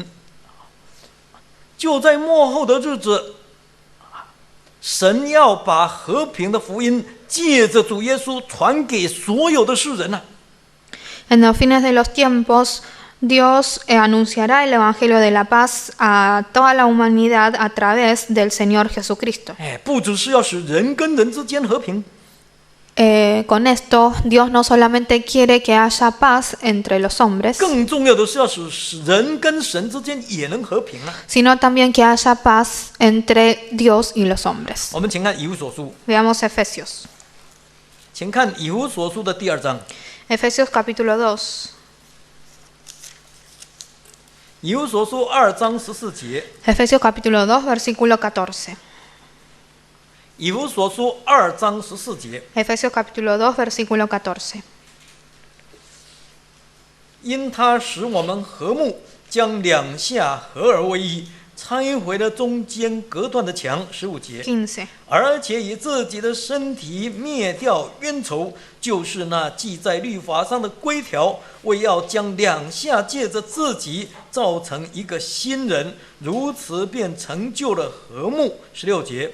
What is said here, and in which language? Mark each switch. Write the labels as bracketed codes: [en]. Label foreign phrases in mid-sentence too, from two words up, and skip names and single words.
[zh] 就在末后的日子，神要把和平的福音借着主耶稣传给所有的世人啊！ [es] En los fines de los tiempos, Dios anunciará el Evangelio de la paz a toda la humanidad a través del Señor Jesucristo. [zh] 不只是要使人跟人之间和平， [es] Con esto, Dios no solamente quiere que haya paz entre los hombres, [zh] 更重要的是要使人跟神之间也能和平啊。 [es] sino también que haya paz entre Dios y los hombres. [zh] 我们请看以弗所书， [es] Veamos Efesios. [zh] 请看以弗所书的第2章， [es] Efesios capítulo 2. [zh] 以弗所书2章14节， [es] Efesios capítulo 2, versículo 14. [zh] 以弗所书2章14节， [es] Efesios capítulo 2, versículo 14. [zh] 因他使我们和睦，将两下合而为一，拆毁了中间隔断的墙，15节， [es] 15. [zh] 而且以自己的身体灭掉冤仇，就是那记在律法上的规条，为要将两下借着自己造成一个新人，如此便成就了和睦，16节。